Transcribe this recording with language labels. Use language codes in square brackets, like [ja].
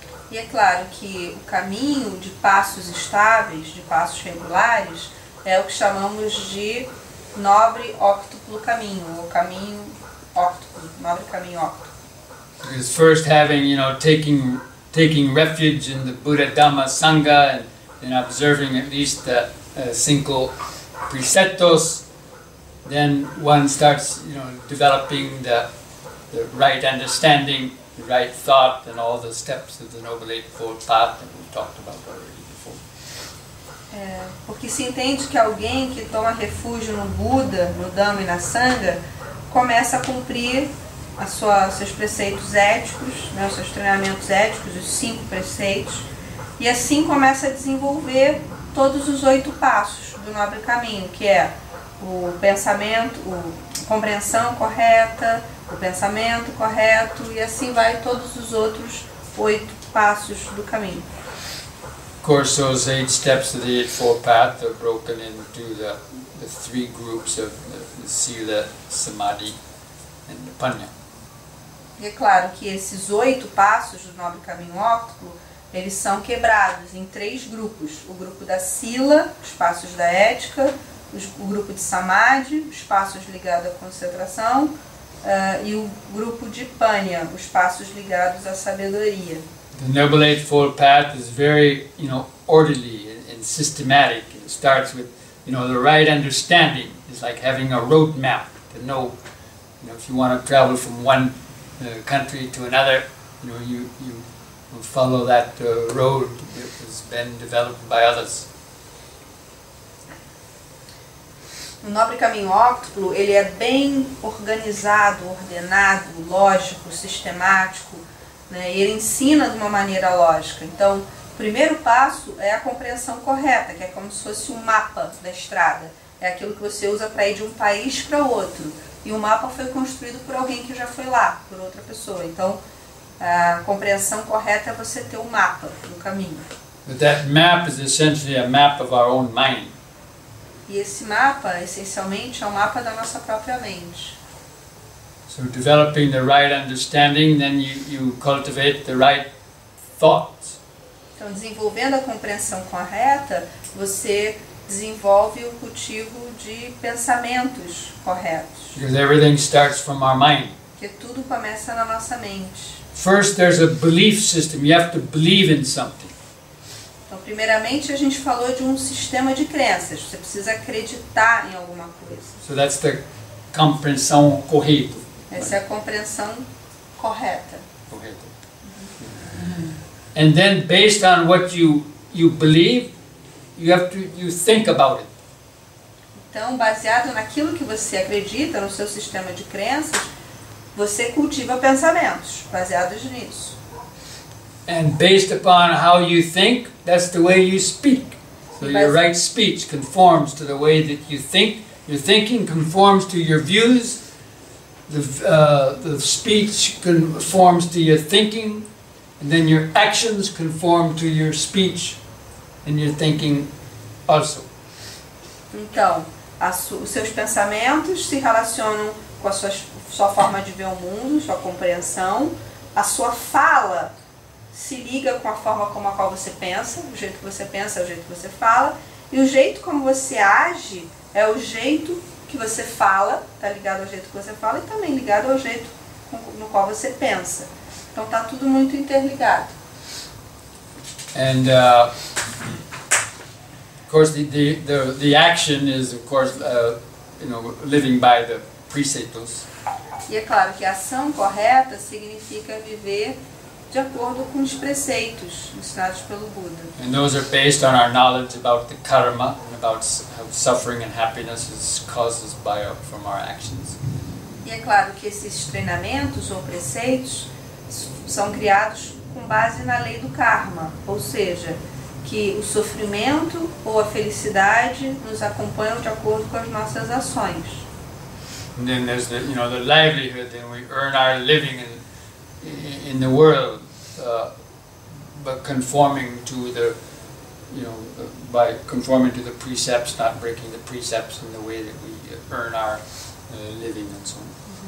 [pt] E é claro que o caminho de passos estáveis, de passos regulares, é o que chamamos de Nobre Octuplo Caminho, ou Caminho Octuplo, Nobre Caminho Octuplo. [en] Because first having, taking refuge in the Buddha Dhamma Sangha and observing at least the 5 preceptos, then one starts, developing the right understanding, the right thought, and all the steps of the Noble Eightfold Path that we talked about already before. [pt] Porque se entende que alguém que toma refúgio no Buda, no Dhamma e na Sangha, começa a cumprir seus preceitos éticos, os seus treinamentos éticos, os 5 preceitos, e assim começa a desenvolver todos os 8 passos do Nobre Caminho, que é o pensamento, a compreensão correta, o pensamento correto, e assim vai todos os outros 8 passos do caminho. [en] Of course, those 8 steps of the Eightfold Path are broken into the 3 groups of the Sila, Samadhi, and the Panya. [pt] E é claro que esses 8 passos do Nobre Caminho Óctuplo, eles são quebrados em 3 grupos. O grupo da Sila, os passos da ética, o grupo de Samadhi, os passos ligados à concentração, e o grupo de Panya, os passos ligados à sabedoria. [en] The Noble Eightfold Path is very, orderly and systematic. It starts with, the right understanding. It's like having a road map to know, if you want to travel from one country to another, you follow that road that has been developed by others. [pt] O Nobre Caminho Óctuplo, ele é bem organizado, ordenado, lógico, sistemático, e ele ensina de uma maneira lógica. Então, o primeiro passo é a compreensão correta, que é como se fosse um mapa da estrada. É aquilo que você usa para ir de um país para outro. E o mapa foi construído por alguém que já foi lá, por outra pessoa. Então, a compreensão correta é você ter um mapa do caminho. [en] But that map is essentially a map of our own mind. [pt] E esse mapa, essencialmente, é um mapa da nossa própria mente. [en] So developing the right understanding, then you cultivate the right thoughts. [pt] Então, desenvolvendo a compreensão correta, você desenvolve o cultivo de pensamentos corretos. [en] Because everything starts from our mind. [pt] Porque tudo começa na nossa mente. [en] First, there's a belief system. You have to believe in something. [pt] Então, primeiramente, a gente falou de um sistema de crenças. Você precisa acreditar em alguma coisa. [en] So that's the [pt] compreensão correta. Essa é a compreensão correta. Correta. [en] And then, based on what you believe, you think about it. [pt] Então, baseado naquilo que você acredita, no seu sistema de crenças, você cultiva pensamentos baseados nisso. [en] And based upon how you think, that's the way you speak. So your right speech conforms to the way that you think. Your thinking conforms to your views. The speech conforms to your thinking. And then your actions conform to your speech and your thinking also. [pt] Então, os seus pensamentos se relacionam com a sua forma de ver o mundo, sua compreensão. A sua fala se liga com a forma como a qual você pensa, o jeito que você pensa é o jeito que você fala, e o jeito como você age é o jeito que você fala, está ligado ao jeito que você fala e também ligado ao jeito no qual você pensa. Então está tudo muito interligado. [en] And of course the action is of course living by the preceptos. [pt] E é claro que a ação correta significa viver de acordo com os preceitos ensinados pelo Buda. [en] And those are based on our knowledge about the karma and about how suffering and happiness is causes from our actions. [pt] E é claro que esses treinamentos ou preceitos são criados com base na lei do karma, ou seja, que o sofrimento ou a felicidade nos acompanham de acordo com as nossas ações. [en] And then there's the livelihood, and we earn our living in the world, but conforming to by conforming to the precepts, not breaking the precepts in the way that we earn our living and so on.